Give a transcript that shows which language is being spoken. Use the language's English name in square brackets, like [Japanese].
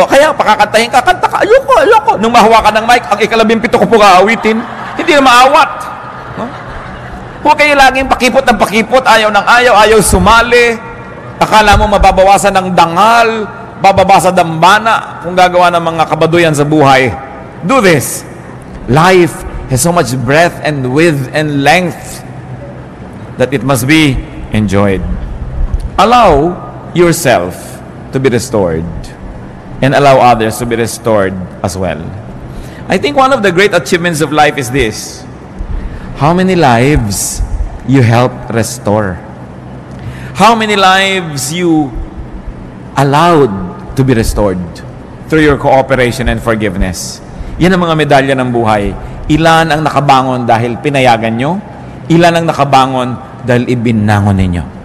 [Filipino] O kaya, pakakantahin ka, kanta ka. Ayoko. Nung mahawa ka ng mic, ang ika-17 ko po kaawitin. Hindi na maawat. No? Huwag kayo laging pakipot ng pakipot. Ayaw ng ayaw sumali. Akala mo mababawasan ng dangal, bababa sa dambana, kung gagawa ng mga kabaduyan sa buhay. [English] Do this. Life has so much breadth and width and length that it must be enjoyed. Allow yourself to be restored and allow others to be restored as well. I think one of the great achievements of life is this: how many lives you helped restore, how many lives you allowed to be restored through your cooperation and forgiveness. [Filipino] Yan ang mga medalya ng buhay. Ilan ang nakabangon dahil pinayagan nyo, ilan ang nakabangon dahil ibinangon ninyo.